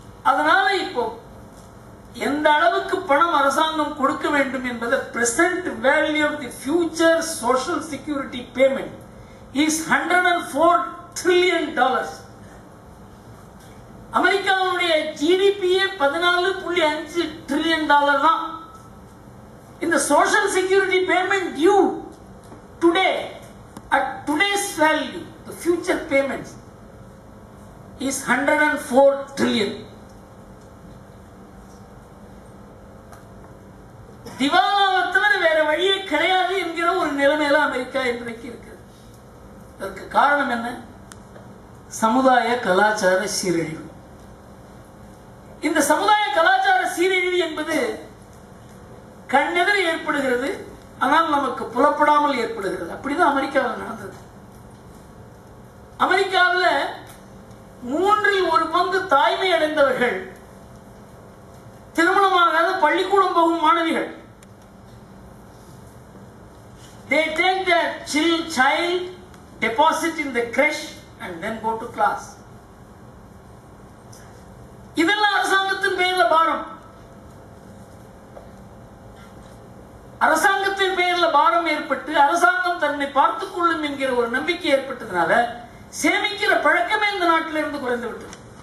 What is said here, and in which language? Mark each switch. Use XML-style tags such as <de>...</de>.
<ta>அதனால இப்போ எந்த அளவுக்கு பணம் அரசாங்கம் கொடுக்க வேண்டும் என்பது</ta> <en>Present value of the future social security payment is $104 trillion.</en> <ta>அமெரிக்காவுடைய ஜிடிபியே $14.5 trillion தான். இந்த</ta> <en>Social security payment due today at today's value, the future payments is $104 trillion.</en> <ta>திவாலாவை தவிர வேற வழியே கிடையாது என்கிற ஒரு நிலைமையில அமெரிக்கா இன்றைக்கு இருக்கிறது. அதற்கு காரணம் என்ன? சமுதாய கலாச்சார சீரழிவு. இந்த சமுதாய கலாச்சார சீரழிவு என்பது கண்ணெதிர ஏற்படுகிறது, ஆனால் நமக்கு புலப்படாமல் ஏற்படுகிறது. அப்படிதான் அமெரிக்காவில் நடந்தது. அமெரிக்காவில் 3/1 தாய்மை அடைந்தவர்கள் திருமணமாகாத பள்ளிக்கூடம் போகும் மாணவிகள்.</ta> <en>They take their child, deposit in the creche and then go to class.</en> <ta>இதெல்லாம் அரசாங்கத்தின் பெயர்ல பாரம். அரசாங்கத்தின் பெயர்ல பாரம் ஏற்பட்டு அரசாங்கம் தன்னை பார்த்துக் கொள்ளும் என்கிற ஒரு நம்பிக்கை ஏற்பட்டதுனால சேமிக்கிற பழக்கமே இந்த நாட்டில இருந்து குறைந்து விட்டது.</ta>